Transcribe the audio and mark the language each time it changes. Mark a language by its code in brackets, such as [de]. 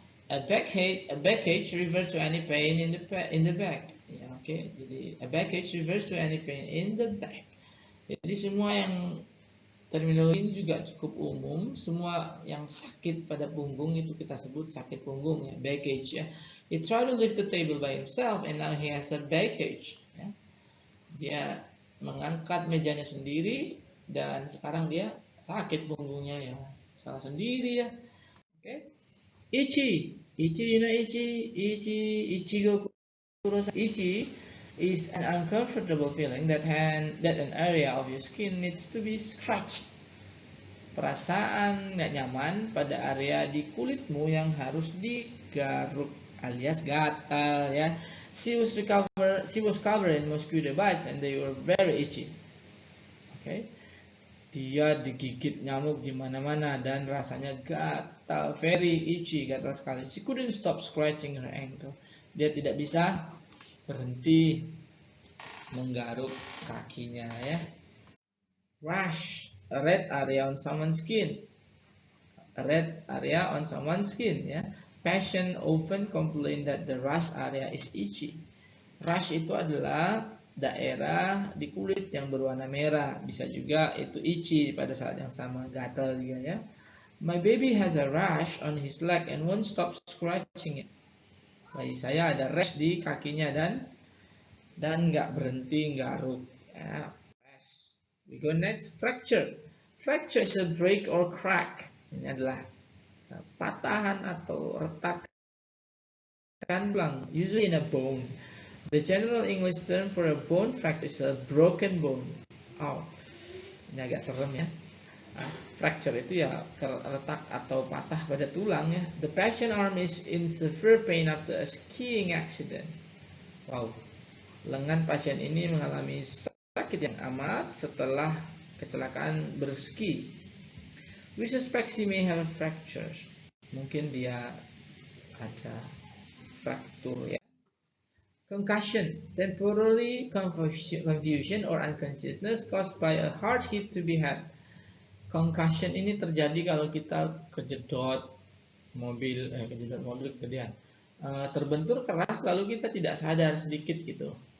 [en] A backache refers to any pain in the back. Ya, oke. Jadi a backache refers to any pain in the back. [id] Jadi semua yang terminologi ini juga cukup umum. Semua yang sakit pada punggung itu kita sebut sakit punggung ya, backache ya. [en] He tried to lift the table by himself and now he has a backache. Ya. [id] Dia mengangkat mejanya sendiri dan sekarang dia sakit punggungnya ya, salah sendiri ya. [en] Oke. Itchy, you know ichigo kurosa. Itchy is an uncomfortable feeling that an area of your skin needs to be scratched. [id] Perasaan nggak nyaman pada area di kulitmu yang harus digaruk alias gatal ya. [en] She was covered in mosquito bites and they were very itchy. Okay. [id] Dia digigit nyamuk di mana-mana dan rasanya gatal, [en] very itchy, [id] gatal sekali. [en] She couldn't stop scratching her ankle. [id] Dia tidak bisa berhenti menggaruk kakinya ya. [en] Rash, a red area on someone's skin. A red area on someone's skin ya. Patient often complain that the rash area is itchy. [id] Rash itu adalah daerah di kulit yang berwarna merah. Bisa juga itu itchy pada saat yang sama, gatal juga ya. [en] My baby has a rash on his leg and won't stop scratching it. [id] Bayi saya ada rash di kakinya dan dan nggak berhenti garuk. [en] Ya. We go next, fracture. Fracture is a break or crack. [id] Ini adalah patahan atau retakan tulang, [en] usually in a bone. The general English term for a bone fracture is a broken bone. [id] Oh, ini agak serem ya. Fracture itu ya retak atau patah pada tulang ya. [en] The patient arm is in severe pain after a skiing accident. [id] Wow, lengan pasien ini mengalami sakit yang amat setelah kecelakaan berski. [en] We suspect she may have a fracture. [id] Mungkin dia ada fraktur ya. [en] Concussion, temporary confusion or unconsciousness caused by a hard hit to the head. [id] Concussion ini terjadi kalau kita kejedot mobil kemudian terbentur keras lalu kita tidak sadar sedikit gitu.